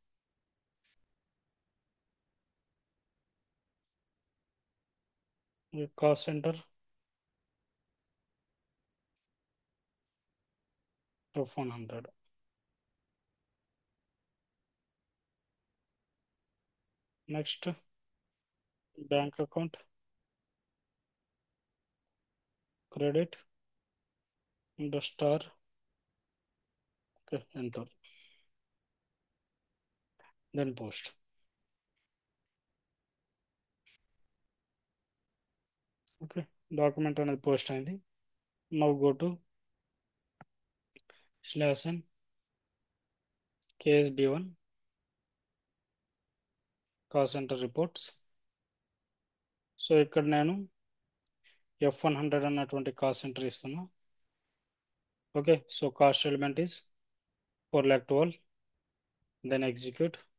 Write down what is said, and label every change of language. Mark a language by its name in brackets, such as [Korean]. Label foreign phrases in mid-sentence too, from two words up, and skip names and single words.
[English] cost center F100. next bank account credit the star. Okay, enter, then post. Okay, document [Telugu] అనేది పోస్ట్ అయింది. [English] Now go to /n KSB1 cost center reports. [Telugu] సో ఇక్కడ నేను F100 అన్నటువంటి [English] cost center [Telugu] ఇస్తున్నా. [English] okay so cost element is 4,12,000, then execute.